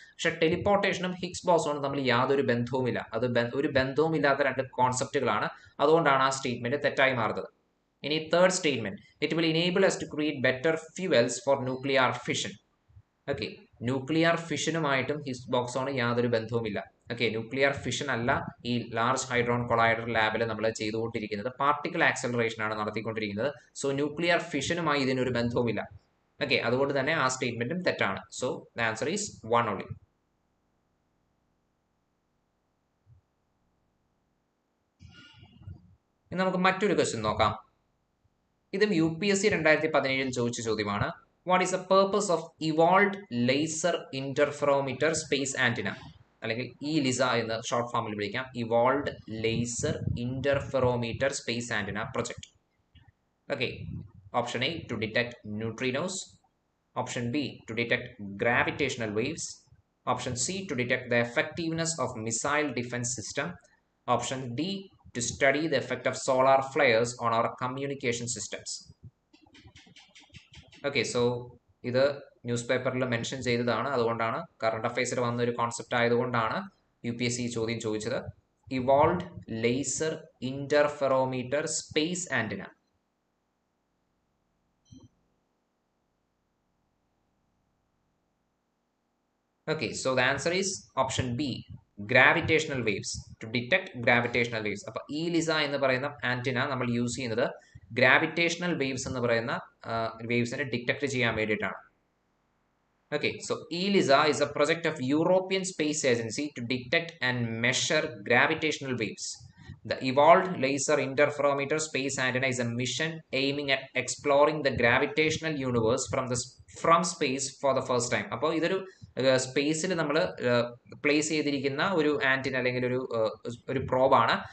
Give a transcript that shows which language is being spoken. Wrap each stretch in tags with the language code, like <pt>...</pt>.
<ml>പക്ഷെ ടെലിപ്പോർട്ടേഷനും ഹിഗ്സ് ബോസോണും തമ്മിൽ യാതൊരു ബന്ധവുമില്ല. അത് ഒരു ബന്ധവുമില്ലാത്ത രണ്ട് കോൺസെപ്റ്റുകളാണ്. അതുകൊണ്ടാണ് ആ സ്റ്റേറ്റ്മെന്റ് തെറ്റായി മാറുന്നത്.</ml> <en>ഇനി third statement, it will enable us to create better fuels for nuclear fission.</en> <ml>Okay, nuclear ഫിഷനുമായിട്ടും Higgs ബോസോണ് യാതൊരു ബന്ധവുമില്ല. ഓക്കെ, ന്യൂക്ലിയർ ഫിഷൻ അല്ല ഈ ലാർജ് ഹൈഡ്രോൺ കൊളൈഡർ ലാബിൽ നമ്മൾ ചെയ്തുകൊണ്ടിരിക്കുന്നത്, പാർട്ടിക്കിൾ ആക്സലറേഷൻ ആണ് നടത്തിക്കൊണ്ടിരിക്കുന്നത്. സോ ന്യൂക്ലിയർ ഫിഷനുമായി ഇതിനൊരു ബന്ധവുമില്ല. ഓക്കെ, അതുകൊണ്ട് തന്നെ ആ സ്റ്റേറ്റ്മെന്റും തെറ്റാണ്.</ml> <en>So the answer is 1 only.</en> <ml>ഇനി നമുക്ക് മറ്റൊരു ക്വസ്റ്റ്യൻ നോക്കാം. ഇതും UPSC 2017 ചോദിച്ച ചോദ്യമാണ്.</ml> <en>what is the purpose of evolved laser interferometer space antenna,</en> <ml>അല്ലെങ്കിൽ ലിസ എന്ന് ഷോർട്ട് ഫോമിൽ വിളിക്കാം,</ml> <en>Evolved laser interferometer space antenna project. Okay, option A, to detect neutrinos. Option B, to detect gravitational waves. Option C, to detect the effectiveness of missile defense system. Option D, to study the effect of solar flares on our communication systems.</en> <ml>Okay, so ഇത് news പേപ്പറിൽ mention ചെയ്തതാണ്. അതുകൊണ്ടാണ്, current അഫയേഴ്സിൽ വന്ന ഒരു concept ആയതുകൊണ്ടാണ് UPSC ചോദ്യം ചോദിച്ചത്.</ml> <en>Evolved laser interferometer space antenna. Okay, so the answer is option B, gravitational waves, to detect gravitational waves.</en> <ml>അപ്പോൾ ലിസ എന്ന് പറയുന്ന ആന്റിന നമ്മൾ യൂസ് ചെയ്യുന്നത് ഗ്രാവിറ്റേഷണൽ വേവ്സ് എന്ന് പറയുന്ന വേവ്സിനെ ഡിറ്റക്ട് ചെയ്യാൻ വേണ്ടിയിട്ടാണ്.</ml> <en>Okay, so ELISA is a project of European Space Agency to detect and measure gravitational waves. The evolved laser interferometer space antenna is a mission aiming at exploring the gravitational universe from space for the first time.</en> <ml>അപ്പോൾ ഇതൊരു സ്പേസിൽ നമ്മൾ place ചെയ്തിരിക്കുന്ന ഒരു antenna അല്ലെങ്കിൽ ഒരു പ്രോബാണ്.</ml>